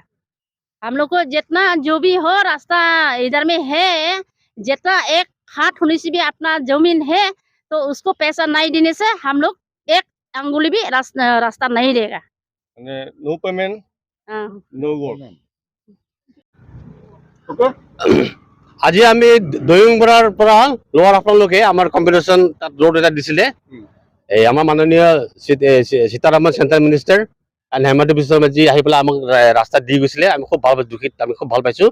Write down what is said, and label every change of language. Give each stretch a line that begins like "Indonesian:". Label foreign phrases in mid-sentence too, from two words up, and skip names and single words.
Hindi: हम लोग को जितना जो भी हो रास्ता इधर में है, जितना एक हाथ होने से भी अपना जमीन है तो उसको पैसा नहीं देने से हम लोग एक अंगुली भी रास्ता नहीं देगा।
English: no payment no work.
Assamese: আজি আমি দৈংবৰাৰ পৰা লোৱাৰ হাফলংলৈকে আমাৰ কম্পিটিশ্যন তাত ৰোড এটা দিছিলে। এই আমাৰ মাননীয় সীতাৰামন
English: central minister
Assamese: এণ্ড হেমন্ত বিশ্ব শৰ্মাজী আহি পেলাই আমাক ৰাস্তা দি গৈছিলে। আমি খুব ভাল দুখিত, আমি খুব ভাল পাইছোঁ।